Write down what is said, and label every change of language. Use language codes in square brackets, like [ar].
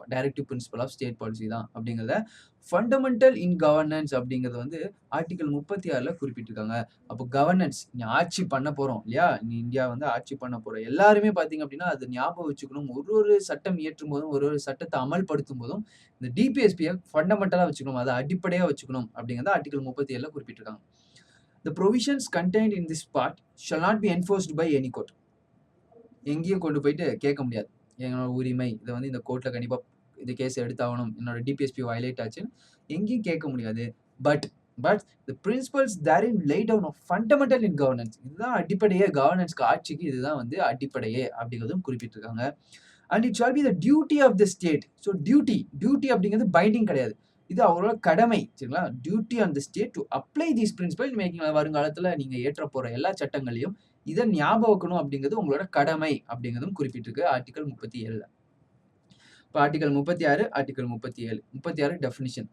[ta] Directive principal of state policy தான் அப்படிங்கிறத [en] fundamental in governance [ta] அப்படிங்கிறது வந்து ஆர்டிகல் 36ல குறிப்பிட்டிருக்காங்க. அப்போ கவர்னன்ஸ் நீ ஆட்சி பண்ண போறோம் இல்லையா? நீ இந்தியா வந்து ஆட்சி பண்ண போறோம். எல்லாருமே பார்த்தீங்க அப்படின்னா, அது ஞாபகம் வச்சுக்கணும். ஒரு சட்டம் இயற்றும் போதும், ஒரு சட்டத்தை அமல்படுத்தும் போதும் இந்த டிபிஎஸ்பியை ஃபண்டமெண்டலா வச்சுக்கணும். அதை அடிப்படையா வச்சுக்கணும் அப்படிங்கிறத ஆர்டிகல் 37ல குறிப்பிட்டிருக்காங்க. [en] The provisions contained in this part shall not be enforced by any court. [ta] எங்கேயும் கொண்டு போயிட்டு கேட்க முடியாது. என்னோட உரிமை இதை வந்து இந்த கோர்ட்ல கண்டிப்பா இந்த கேஸ் எடுத்தாகணும். என்னோட டிபிஎஸ்பி வயலேட் ஆச்சுன்னு எங்கேயும் கேட்க முடியாது. But [en] the principles therein laid down are fundamental in governance. [ta] இதுதான் அடிப்படையே கவர்னன்ஸ்க்கு, ஆட்சிக்கு இதுதான் வந்து அடிப்படையே அப்படிங்கிறதும் குறிப்பிட்டிருக்காங்க. [en] And it shall be the duty of the state. [ta] So duty அப்படிங்கிறது பைண்டிங் கிடையாது. இது அவரோட கடமை. சரிங்களா? [en] Duty on the state to apply these principle making. [ta] வருங்காலத்துல நீங்க ஏற்ற போற எல்லா சட்டங்களையும் இதை ஞாபகம் வைக்கணும் அப்படிங்கிறது உங்களோட கடமை அப்படிங்கிறதும் குறிப்பிட்டிருக்கு ஆர்டிகல் 37ல. இப்போ ஆர்டிகல் 36, ஆர்டிகல் 37. 36 டெஃபினிஷன்.